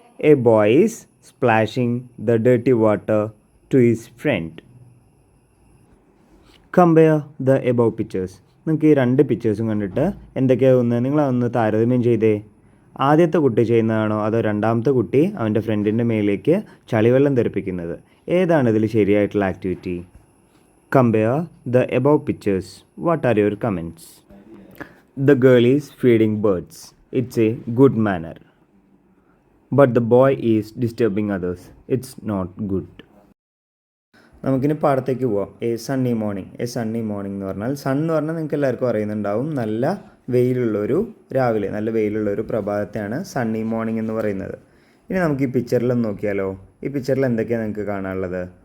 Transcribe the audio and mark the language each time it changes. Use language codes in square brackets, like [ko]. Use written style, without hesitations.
[en] A boy is splashing the dirty water to his friend. Compare the above pictures. [ml] നിങ്ങൾക്ക് ഈ 2 പിക്ചേഴ്സും കണ്ടിട്ട് എന്തൊക്കെയാണ് തോന്നുന്നത്? നിങ്ങളതൊന്ന് താരതമ്യം ചെയ്തേ. ആദ്യത്തെ കുട്ടി ചെയ്യുന്നതാണോ അതോ രണ്ടാമത്തെ കുട്ടി അവൻ്റെ ഫ്രണ്ടിൻ്റെ മേലേക്ക് ചളിവെള്ളം തെറിപ്പിക്കുന്നത്? ഏതാണ് ഇതിൽ ശരിയായിട്ടുള്ള activity? [en] Compare the above pictures. What are your comments? The girl is feeding birds. It's a good manner. But the boy is disturbing others. It's not good. [ml] നമുക്കിനി പാടത്തേക്ക് പോവാം. എ സണ്ണി മോർണിംഗ് എന്ന് പറഞ്ഞാൽ, സൺ എന്ന് പറഞ്ഞാൽ നിങ്ങൾക്ക് എല്ലാവർക്കും അറിയുന്നുണ്ടാവും, നല്ല വെയിലുള്ളൊരു രാവിലെ, നല്ല വെയിലുള്ളൊരു പ്രഭാതത്തെയാണ് സണ്ണി മോർണിംഗ് എന്ന് പറയുന്നത്. ഇനി നമുക്ക് ഈ പിക്ചറിലൊന്ന് നോക്കിയാലോ? ഈ പിക്ചറിൽ എന്തൊക്കെയാണ് നിങ്ങൾക്ക് കാണാനുള്ളത്?